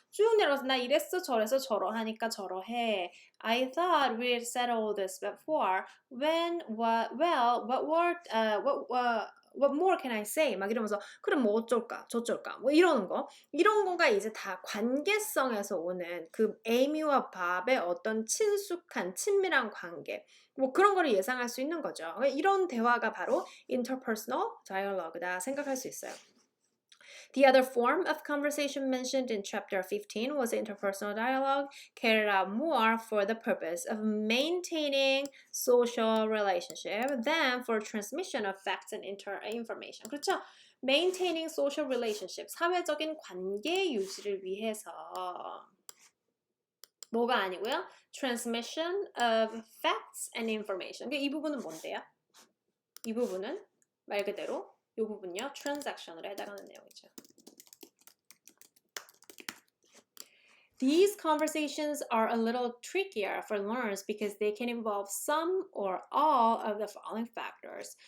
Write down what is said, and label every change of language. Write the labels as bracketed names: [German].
[Korean] 쭉 내려가서 나 이랬어, 저래서 저러하니까 저러해. [English] I thought we'd settled this before. What more can I say? [Korean] 막 이러면서 그럼 뭐 어쩔까 저쩔까 뭐 이러는 거 이런 거가 이제 다 관계성에서 오는 그 에이미와 밥의 어떤 친숙한 친밀한 관계 뭐 그런 거를 예상할 수 있는 거죠. 이런 대화가 바로 interpersonal dialogue다 생각할 수 있어요. [English] The other form of conversation mentioned in chapter 15 was interpersonal dialogue, carried out more for the purpose of maintaining social relationship than for transmission of facts and information. [Korean] 그렇죠? [English] Maintaining social relationship, [Korean] 사회적인 관계 유지를 위해서 뭐가 아니고요? [English] Transmission of facts and information. [Korean] 이 부분은 뭔데요? 이 부분은 말 그대로 이 부분요. transaction으로 해당하는 내용이죠. [English] These conversations are a little trickier for learners because they can involve some or all of the following factors.